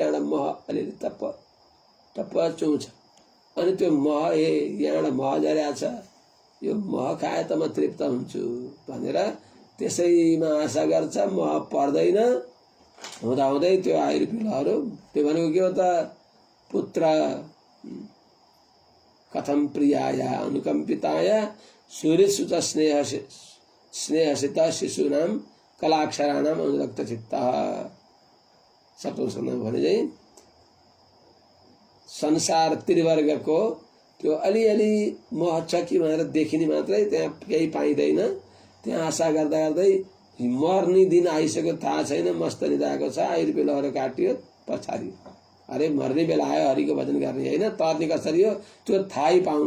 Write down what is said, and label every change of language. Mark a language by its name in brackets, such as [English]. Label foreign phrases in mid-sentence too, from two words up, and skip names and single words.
[Nepali] त्यहाँबाट मह अलिअलि टप्प चुउँछ। अनि त्यो मह यहाँबाट मह झरेको छ, यो मह खाए त म तृप्त हुन्छु भनेर त्यसैमा आशा गर्छ। मह पर्दैन, हुँदाहुँदै त्यो आयुरूपी लहरो। त्यो भनेको के हो त? [Sanskrit] पुत्र कथम प्रियाय अनुकम्पिताय सुहृत्सु च स्नेहसित शिशूनां कलाक्षराणां अनुरक्त चित्तः। [Nepali] सप्तम भने चाहिँ संसार त्रिवर्गको त्यो अलिअलि मह छ कि भनेर देखिने मात्रै, त्यहाँ केही पाइँदैन। त्यहाँ आशा गर्दा गर्दै मर्ने दिन आइसक्यो, थाहा छैन। मस्त निदाएको छ, आयुरूपी लहरो काटियो, पछाडि अरे मर्ने बेला आयो, हरिको भजन गर्ने होइन, तर्ने कसरी हो त्यो थाहै पाउन्न।